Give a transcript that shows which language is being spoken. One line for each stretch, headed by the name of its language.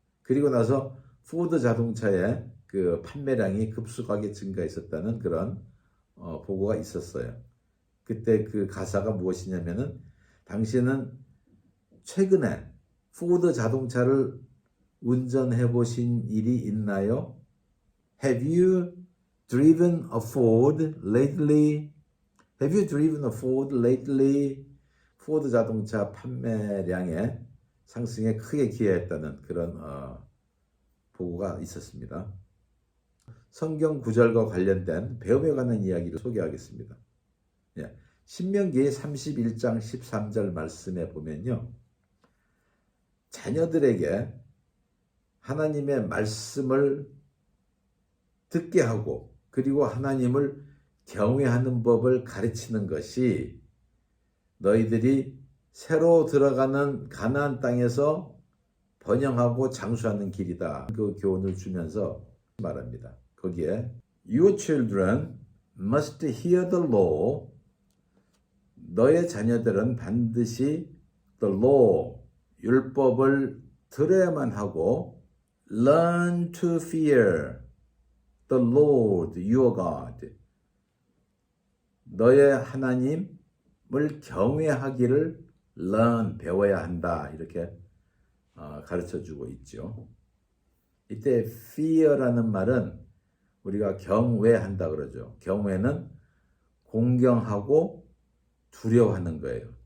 Korean: 그리고 나서 포드 자동차의 그 판매량이 급속하게 증가했었다는 그런 보고가 있었어요. 그때 그 가사가 무엇이냐면은 당신은 최근에 포드 자동차를 운전해 보신 일이 있나요?
English: Have you driven a Ford lately? Have you driven a Ford lately?
Korean: 포드 자동차 판매량의 상승에 크게 기여했다는 그런 보고가 있었습니다. 성경 구절과 관련된 배움에 관한 이야기를 소개하겠습니다. 예, 신명기 31장 13절 말씀에 보면요. 자녀들에게 하나님의 말씀을 듣게 하고 그리고 하나님을 경외하는 법을 가르치는 것이 너희들이 새로 들어가는 가나안 땅에서 번영하고 장수하는 길이다. 그 교훈을 주면서 말합니다. 거기에
English: Your children must hear the law.
Korean: 너의 자녀들은 반드시
English: the law,
Korean: 율법을 들어야만 하고
English: learn to fear the Lord your God.
Korean: 너의 하나님을 경외하기를 learn, 배워야 한다. 이렇게 가르쳐주고 있죠. 이때 fear라는 말은 우리가 경외한다 그러죠. 경외는 공경하고 두려워하는 거예요.